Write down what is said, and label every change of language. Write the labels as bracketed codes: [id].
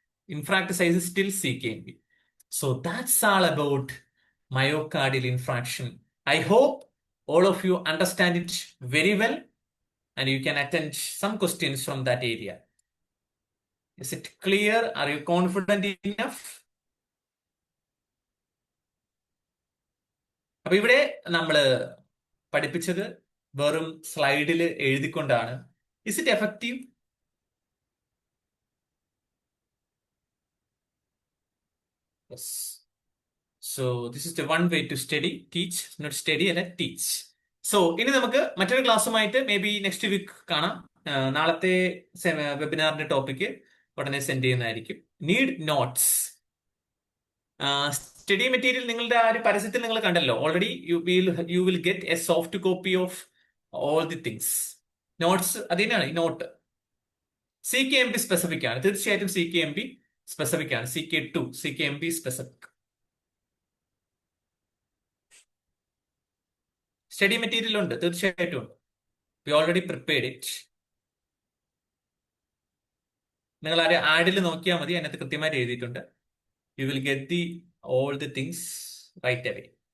[en] Infarct size is still CKMB. So that's all about myocardial infarction. I hope all of you understand it very well and you can attend some questions from that area. Is it clear? Are you confident enough? [ml] അപ്പൊ ഇവിടെ നമ്മള് പഠിപ്പിച്ചത് വെറും സ്ലൈഡിൽ എഴുതിക്കൊണ്ടാണ്. [en] Is it effective? Yes. So this is the one way to teach, not study [ml] അല്ല [en] teach. [ml] So ഇനി നമുക്ക് മറ്റൊരു ക്ലാസ്സുമായിട്ട് [en] maybe next week [ml] കാണാം. നാളത്തെ വെബിനാറിന്റെ ടോപ്പിക്ക് ഉടനെ സെൻഡ് ചെയ്യുന്നതായിരിക്കും. [en] Need notes. [ml] സ്റ്റഡി മെറ്റീരിയൽ നിങ്ങളുടെ ആ ഒരു പരസ്യത്തിൽ നിങ്ങൾ കണ്ടല്ലോ already. [en] You will get a soft copy of all the things. [ml] Notes അതിനാണ് ഈ നോട്ട്. CKMB സ്പെസിഫിക് ആണ്, തീർച്ചയായിട്ടും CKMB സ്പെസിഫിക് ആണ്. CK2, CKMB specific. Study material ഉണ്ട്, തീർച്ചയായിട്ടും ഉണ്ട്. [en] We already prepared it. [ml] നിങ്ങൾ ആ ആഡിൽ നോക്കിയാൽ മതി, അതിനകത്ത് കൃത്യമായിട്ട് എഴുതിയിട്ടുണ്ട്. [en] You will get the all the things right away.